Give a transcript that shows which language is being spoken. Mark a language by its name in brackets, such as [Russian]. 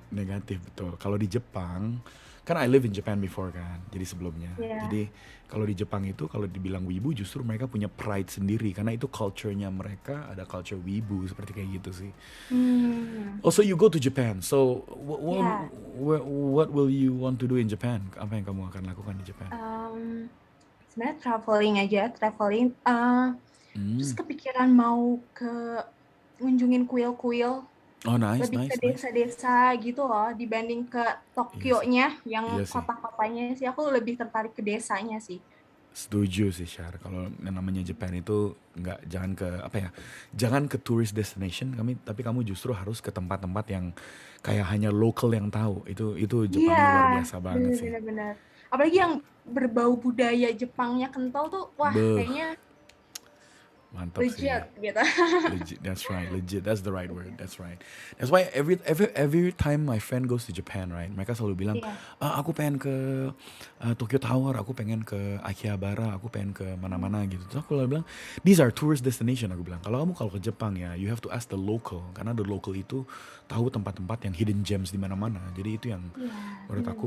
[Indonesian] negatif betul. Kalau di Jepang, kan [English] I live in Japan before [Indonesian] kan, jadi sebelumnya. Iya. Jadi kalau di Jepang itu kalau dibilang wibu justru mereka punya pride sendiri karena itu culture-nya mereka ada culture wibu seperti kayak gitu sih. [English] Also you go to Japan, so [Indonesian] Iya. [English] what will you want to do in Japan? [Indonesian] Apa yang kamu akan lakukan di Japan? Sebenarnya traveling aja, traveling. Terus Hmm. kepikiran mau ke ngunjungin kuil-kuil, [English] Oh nice, [Indonesian] lebih ke [English] nice, nice. [Indonesian] desa-desa gitu loh, dibanding ke Iya sih, Tokyo-nya yang iya sih. kota-kotanya sih. Aku lebih tertarik ke desanya sih. Setuju sih Syar, kalau yang namanya Japan itu nggak jangan ke apa ya, jangan ke tourist destination tapi kamu justru harus ke tempat-tempat yang kayak hanya local yang tahu. Itu Iya, Jepangnya luar biasa banget sih. bener-bener bener. Apalagi yang berbau budaya Jepangnya kental tuh, wah Beuh, kayaknya mantap sih. legit gitu. [English] Legit, that's right. Legit, that's the right word. That's right. That's why every time my friend goes to Japan, right? [Indonesian] Mereka selalu bilang, Iya, Aku pengen ke Tokyo Tower, aku pengen ke Akihabara, aku pengen ke mana-mana gitu." Terus aku bilang, [English] "These are tourist destination." [Indonesian] Aku bilang, kalau ke Jepang ya, [English] you have to ask the local [Indonesian] karena [English] the local [Indonesian] itu tahu tempat-tempat yang hidden gems di mana-mana. Jadi itu yang iya, menurut aku